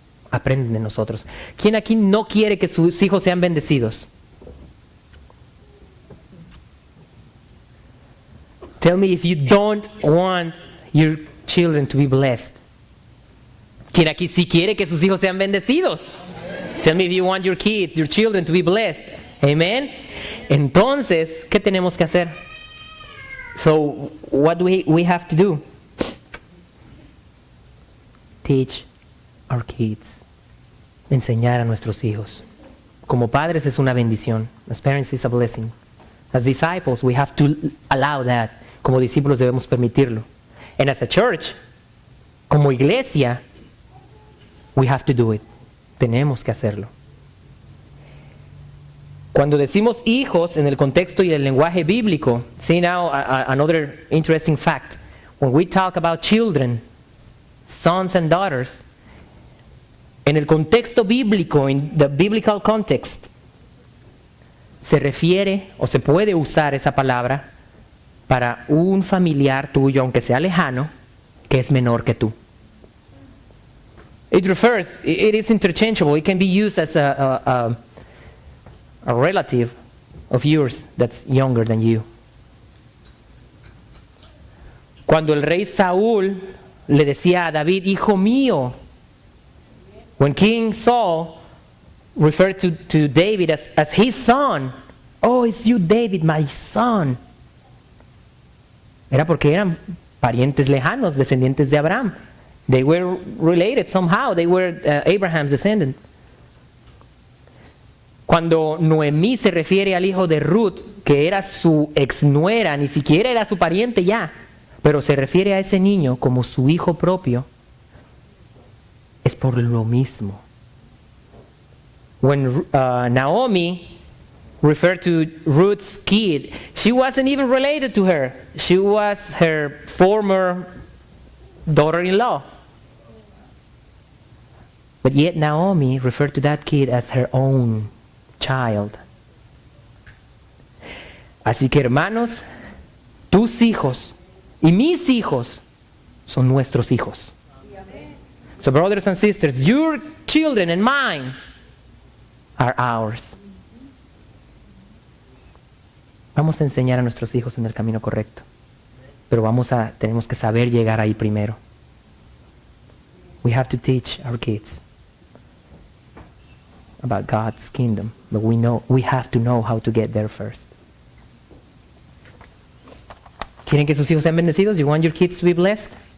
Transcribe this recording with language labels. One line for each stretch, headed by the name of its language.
Spanish: Aprenden de nosotros. ¿Quién aquí no quiere que sus hijos sean bendecidos?
English: Tell me if you don't want your children to be blessed.
Spanish: ¿Quién aquí sí quiere que sus hijos sean bendecidos?
English: Tell me if you want your kids, your children to be blessed. Amen.
Spanish: Entonces, ¿qué tenemos que hacer?
English: So, what do we have to do? Teach our kids.
Spanish: Enseñar a nuestros hijos. Como padres es una bendición.
English: As parents is a blessing. As disciples, we have to allow that.
Spanish: Como discípulos debemos permitirlo.
English: And as a church,
Spanish: como iglesia,
English: we have to do it.
Spanish: Tenemos que hacerlo. Cuando decimos hijos en el contexto y el lenguaje bíblico,
English: see now another interesting fact. When we talk about children, sons and daughters,
Spanish: en el contexto bíblico,
English: in the biblical context,
Spanish: se refiere o se puede usar esa palabra para un familiar tuyo, aunque sea lejano, que es menor que tú.
English: It is interchangeable. It can be used as a relative of yours that's younger than you.
Spanish: Cuando el rey Saúl le decía a David, hijo mío,
English: when King Saul referred to David as his son, oh, it's you, David, my son.
Spanish: Era porque eran parientes lejanos, descendientes de Abraham.
English: They were related somehow. They were Abraham's descendant.
Spanish: Cuando Noemí se refiere al hijo de Ruth, que era su exnuera, ni siquiera era su pariente ya, pero se refiere a ese niño como su hijo propio, es por lo mismo.
English: When Naomi referred to Ruth's kid, she wasn't even related to her. She was her former daughter-in-law. But yet Naomi referred to that kid as her own child.
Spanish: Así que hermanos, tus hijos y mis hijos son nuestros hijos.
English: So brothers and sisters, your children and mine are ours.
Spanish: Vamos a enseñar a nuestros hijos en el camino correcto, pero tenemos que saber llegar ahí primero.
English: We have to teach our kids about God's kingdom, but we have to know how to get there first.
Spanish: ¿Quieren que sus hijos sean bendecidos?
English: You want your kids to be blessed?